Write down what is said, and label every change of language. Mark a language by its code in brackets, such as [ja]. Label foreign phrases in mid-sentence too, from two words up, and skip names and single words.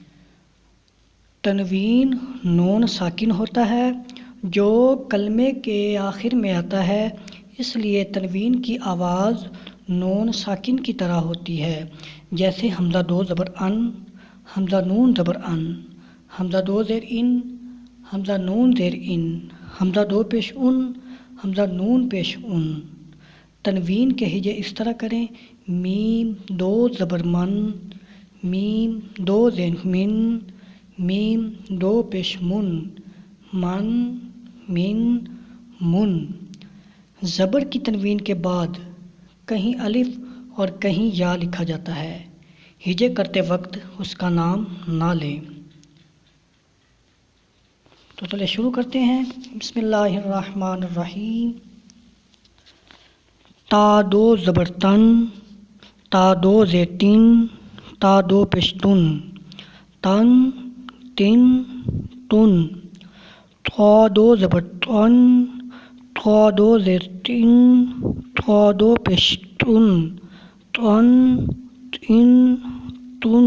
[ur] تنوین نون ساکن ہوتا ہے جو کلمے کے آخر میں آتا ہے، اس لیے تنوین کی آواز نون ساکن کی طرح ہوتی ہے، جیسے حمزہ دو زبر ان، حمزہ نون زبر ان، حمزہ دو زیر ان، حمزہ نون زیر ان، حمزہ دو پیش ان، حمزہ نون پیش ان۔ تنوین کے ہجے اس طرح کریں: میم دو زبر من، میم دو زیر من، میم دو پیش من، من، من، من۔ زبر کی تنوین کے بعد کہیں الف اور کہیں یا لکھا جاتا ہے، ہجے کرتے وقت اس کا نام نہ لیں۔ تو چلے شروع کرتے ہیں۔ [ar] بسم اللہ الرحمن الرحیم۔ [ur] تا دو زبر تن، تا دو زیر تن، تا دو پیش تن، تن، تن، تن۔ تا دو زبر تن، تا دو زیر تن، تا دو پیش تن، تن، تن، تن۔